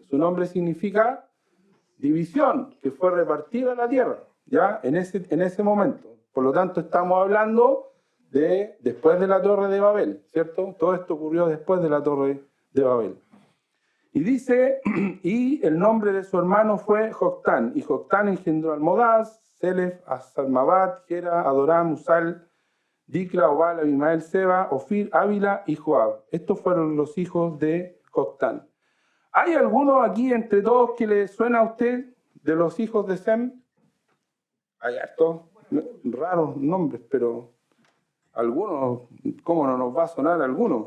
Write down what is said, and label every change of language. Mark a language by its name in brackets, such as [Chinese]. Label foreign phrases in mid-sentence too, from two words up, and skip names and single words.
[Spanish] Su nombre significa división, que fue repartida la tierra, ¿ya? En ese momento. Por lo tanto, estamos hablando de después de la Torre de Babel, ¿cierto? Todo esto ocurrió después de la Torre de Babel. Y dice, y el nombre de su hermano fue Joctán, y Joctán engendró a Almodaz, Selef, a Salmabat, Gera, Adoram, Usal, Dicla, Obal, Abimael, Seba, Ofir, Ávila y Joab. Estos fueron los hijos de Joctán. ¿Hay alguno aquí entre todos que le suena a usted de los hijos de Sem? Hay hartos raros nombres, pero algunos, ¿cómo no nos va a sonar alguno?